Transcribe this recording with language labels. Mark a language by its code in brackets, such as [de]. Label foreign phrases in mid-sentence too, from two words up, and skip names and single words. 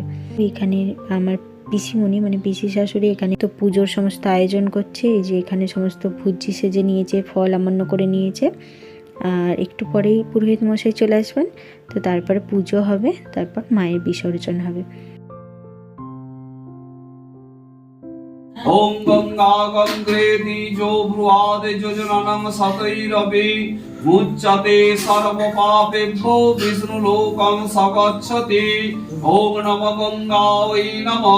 [bn] এখানে আমার পিসিমণি মানে পিসি শাশুড়ি এখানে তো পুজোর সমস্ত আয়োজন করছে। এই যে এখানে সমস্ত ভুজি সেজে নিয়েছে, ফল আমান্য করে নিয়েছে। আর একটু পরেই পুরোহিত মশাই চলে আসবেন, তো তারপরে পুজো হবে, তারপর মায়ের বিসর্জন হবে। [sa] ओम गंगा गंगेति जो भ्रुवादे योजननं सतैरपि मुच्यते सर्वपापेभ्यो विष्णुलोकं सगच्छति। ओम नमः गंगायै नमः।